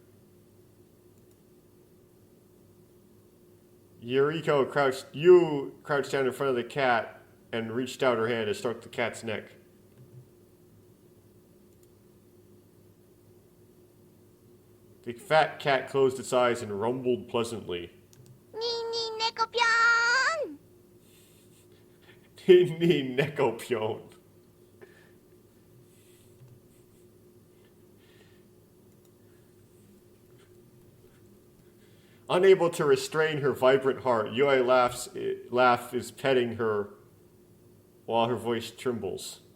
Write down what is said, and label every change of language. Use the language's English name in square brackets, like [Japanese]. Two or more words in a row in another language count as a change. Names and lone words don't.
[English] Yuriko crouched down in front of the cat and reached out her hand to stroke the cat's neck. The fat cat closed its eyes and rumbled pleasantly. Nin-Nin-Neko-Pyon! Nin-Nin-Neko-Pyon. Unable to restrain her vibrant heart, Yui is petting her while her voice trembles.